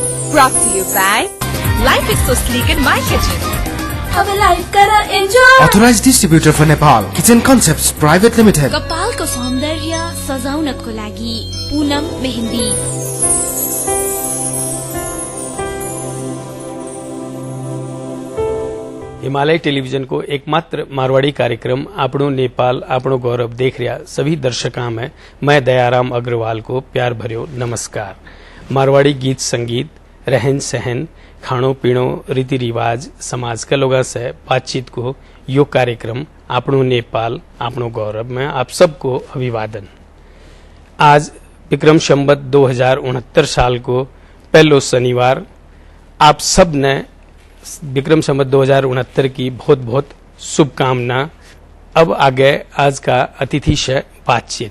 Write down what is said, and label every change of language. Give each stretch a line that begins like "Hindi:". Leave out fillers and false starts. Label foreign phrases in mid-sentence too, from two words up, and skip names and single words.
English: Brought to you by Life is so sleek in my kitchen.
Nepali: अब लाइफ करा एन्जॉय।
English: Authorized distributor for Nepal, Kitchen Concepts Private Limited.
Nepali: कपालको सौन्दर्य सजाउनको लागि पूनम मेहन्दी।
Marwari: हिमालय टेलीविजन को एकमात्र मारवाड़ी कार्यक्रम आपणो नेपाल आपणो गौरव देख रहा सभी दर्शकों में मैं दयाराम अग्रवाल को प्यार भर्यो नमस्कार। मारवाड़ी गीत संगीत, रहन सहन, खाणो पीणो, रीति रिवाज, समाज का लोगों से बातचीत को यो कार्यक्रम आपणो नेपाल आपणो गौरव में आप सबको अभिवादन। आज विक्रम संवत 2069 साल को पहलो शनिवार आप सब ने विक्रम संवत 2069 की बहुत बहुत शुभकामना। अब आगे आज का अतिथि से बातचीत।